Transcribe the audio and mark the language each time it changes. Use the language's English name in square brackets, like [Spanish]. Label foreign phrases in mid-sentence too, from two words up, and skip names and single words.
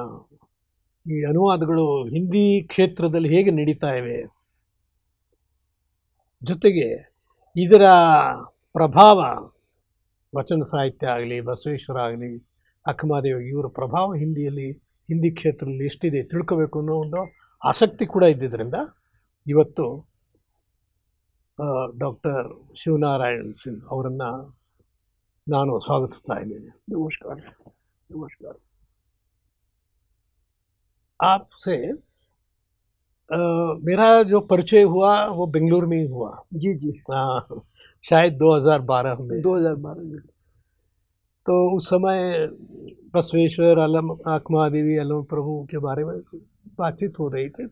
[Kannada] ಈ ಅನುವಾದಗಳು ಹಿಂದಿ ಕ್ಷೇತ್ರದಲ್ಲಿ ಹೇಗೆ ನಡೀತಾ ಇವೆ, ಜೊತೆಗೆ ಇದರ ಪ್ರಭಾವ ವಚನ ಸಾಹಿತ್ಯ ಆಗಲಿ, ಬಸವೇಶ್ವರ ಆಗಲಿ, ಅಕ್ಕಮಹಾದೇವಿ, ಇವರ ಪ್ರಭಾವ ಹಿಂದಿ ಕ್ಷೇತ್ರದಲ್ಲಿ ಎಷ್ಟಿದೆ ತಿಳ್ಕೋಬೇಕು ಅನ್ನೋ ಒಂದು ಆಸಕ್ತಿ ಕೂಡ ಇದ್ದಿದ್ದರಿಂದ ಇವತ್ತು ಡಾಕ್ಟರ್ ಶಿವನಾರಾಯಣ್ ಸಿಂಗ್ ಅವರನ್ನು ನಾನು ಸ್ವಾಗತಿಸ್ತಾ ಇದ್ದೀನಿ. ನಮಸ್ಕಾರ. [Hindi] आपसे मेरा जो परिचय हुआ वो बेंगलुरु में ही हुआ. जी. हाँ, शायद 2012 में. 2012 में. तो उस समय बसवेश्वर, अक्कमहादेवी, अलम प्रभु के बारे में बातचीत हो रही थी.